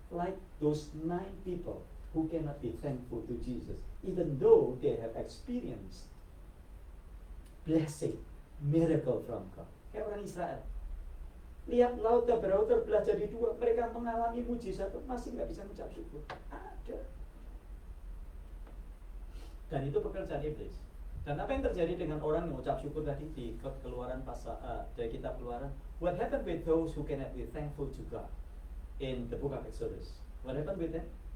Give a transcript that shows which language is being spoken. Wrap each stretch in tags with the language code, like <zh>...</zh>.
<en>Like those 9 people who cannot be thankful to Jesus, even though they have experienced blessing, miracle from God.</en> <id>Kayak orang Israel. Lihat laut terbelah jadi 2, mereka mengalami mujizat, masih nggak bisa mengucap syukur. Ada. Dan itu pekerjaan iblis. Dan apa yang terjadi dengan orang yang mengucap syukur tadi di Keluaran dari kitab Keluaran?</id> <en>What happened with those who cannot be thankful to God in the book of Exodus? What happened with them?</en>